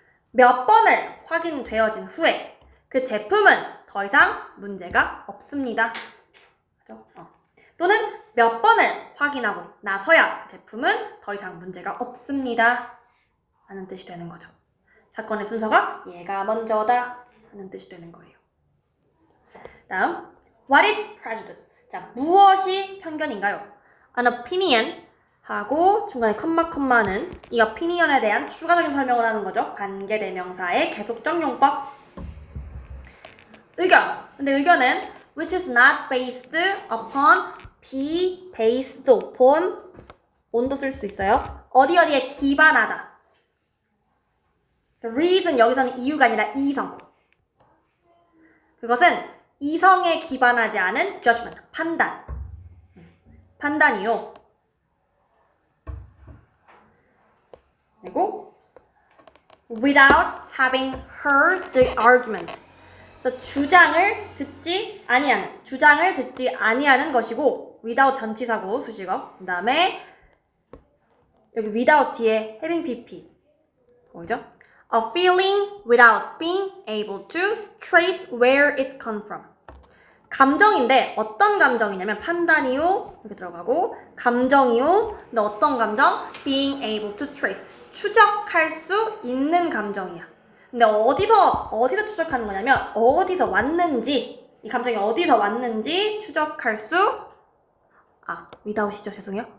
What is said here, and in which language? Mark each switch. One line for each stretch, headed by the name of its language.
Korean: 몇 번을 확인되어진 후에 그 제품은 더 이상 문제가 없습니다. 그죠? 또는 몇 번을 확인하고 나서야 그 제품은 더 이상 문제가 없습니다. 하는 뜻이 되는 거죠. 사건의 순서가 얘가 먼저다 하는 뜻이 되는 거예요. 다음,
English: what is prejudice?
Korean: 자, 무엇이 편견인가요? An opinion 하고 중간에 컴마는 이 opinion에 대한 추가적인 설명을 하는 거죠. 관계대명사의 계속적 용법. 의견. 근데 의견은
English: which is not based upon,
Korean: be based upon, on도 쓸 수 있어요. 어디에 기반하다. reason 여기서는 이유가 아니라 이성. 그것은 이성에 기반하지 않은 judgment, 판단이요. 그리고
English: without having heard the argument.
Korean: 그래서 주장을 듣지 아니하는 것이고 without 전치사고 수식어. 그 다음에 여기 without 뒤에 having pp. 뭐죠?
English: A feeling without being able to trace where it comes from.
Korean: 감정인데 어떤 감정이냐면 판단이요 이렇게 들어가고 감정이요. 근데 어떤 감정?
English: Being able to trace.
Korean: 추적할 수 있는 감정이야. 근데 어디서 추적하는 거냐면 어디서 왔는지 이 감정이 어디서 왔는지 추적할 수 without이죠. 죄송해요.